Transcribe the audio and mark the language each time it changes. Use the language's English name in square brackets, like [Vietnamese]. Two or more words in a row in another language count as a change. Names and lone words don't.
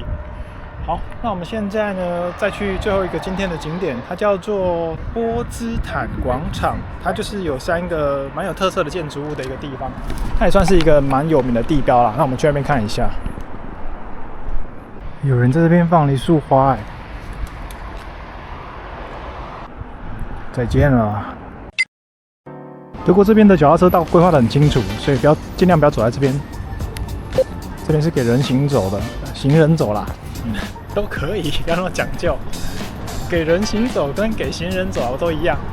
[Chinese] 好，那我們現在呢，再去最後一個今天的景點，它叫做波茲坦廣場，它就是有3個蠻有特色的建築物的一個地方，它也算是一個蠻有名的地標啦。那我們去那邊看一下，有人在這邊放了一束花，哎，再見了。德國這邊的腳踏車道規劃得很清楚，所以盡量不要走在這邊。這邊是給人行走的，行人走啦，都可以，不要那麼講究。給人行走跟給行人走都一樣。